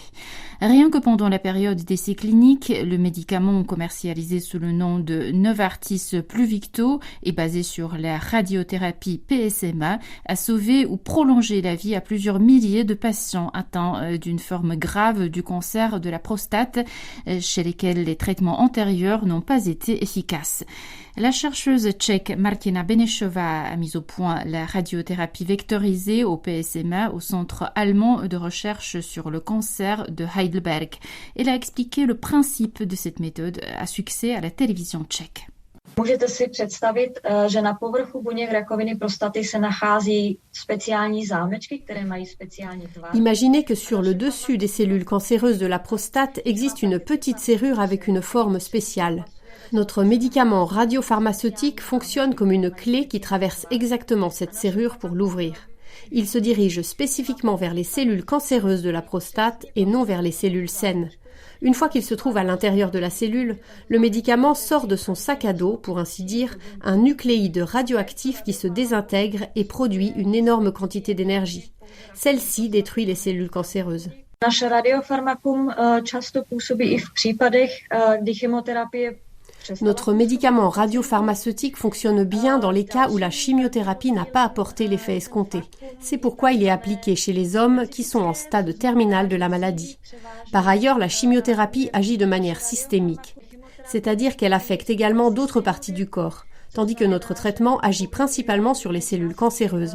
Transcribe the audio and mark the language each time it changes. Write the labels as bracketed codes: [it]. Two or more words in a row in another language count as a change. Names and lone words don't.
[fr] Rien que pendant la période d'essais cliniques, le médicament commercialisé sous le nom de Novartis Pluvicto et basé sur la radiothérapie PSMA a sauvé ou prolongé la vie à plusieurs milliers de patients atteints d'une forme grave du cancer de la prostate, chez lesquels les traitements antérieurs n'ont pas été efficaces. La chercheuse tchèque Martina Benešová a mis au point la radiothérapie vectorisée au PSMA au Centre allemand de recherche sur le cancer de Heidelberg. Elle a expliqué le principe de cette méthode à succès à la télévision tchèque. [cs] Můžete si představit, že na povrchu buněk rakoviny prostaty se nachází speciální zámečky, které mají speciální tvar. [fr] Imaginez que sur le dessus des cellules cancéreuses de la prostate existe une petite serrure avec une forme spéciale. Notre médicament radiopharmaceutique fonctionne comme une clé qui traverse exactement cette serrure pour l'ouvrir. Il se dirige spécifiquement vers les cellules cancéreuses de la prostate et non vers les cellules saines. Une fois qu'il se trouve à l'intérieur de la cellule, le médicament sort de son sac à dos, pour ainsi dire, un nucléide radioactif qui se désintègre et produit une énorme quantité d'énergie. Celle-ci détruit les cellules cancéreuses. [cs] Naše radiofarmakum často působí i v případech, kdy chemoterapie. [fr] Notre médicament radiopharmaceutique fonctionne bien dans les cas où la chimiothérapie n'a pas apporté l'effet escompté. C'est pourquoi il est appliqué chez les hommes qui sont en stade terminal de la maladie. Par ailleurs, la chimiothérapie agit de manière systémique, c'est-à-dire qu'elle affecte également d'autres parties du corps, tandis que notre traitement agit principalement sur les cellules cancéreuses.